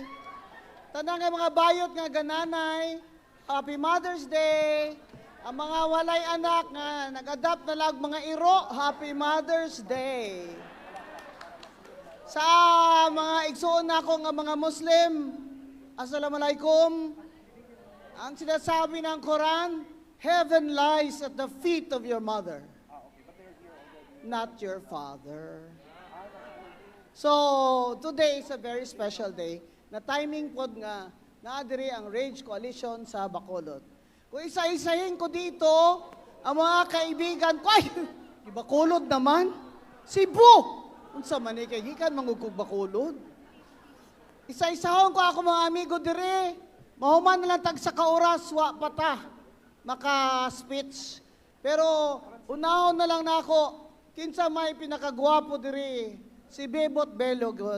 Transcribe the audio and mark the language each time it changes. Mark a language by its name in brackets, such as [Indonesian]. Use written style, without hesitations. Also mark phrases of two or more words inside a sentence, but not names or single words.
[Cebuano] Tanang nga mga bayot nga gananay, [English] Happy Mother's Day. [Cebuano] Ang mga walay anak nga nag-adapt na lag mga iro, [English] Happy Mother's Day. [Cebuano] Sa mga igsuon nako nga mga Muslim, Assalamualaikum. [Filipino] Ang sinasabi ng Quran, [English] heaven lies at the feet of your mother, not your father. So, today is a very special day [Cebuano] na timing pod nga naadiri ang Rage Coalition sa Bacolod. [Filipino] Kung isa-isahin ko dito, ang mga kaibigan ko, ay, Bacolod naman, Cebu. [Cebuano] Unsa man kay gikan mangugog Bacolod. Isa-isahon ko ako mga amigo dire, mahuman na lang tag sa kaoras, wa pata, maka-speech. Pero, unahon na lang nako, kinsa may pinakagwapo dire, si Bebot Bello, God.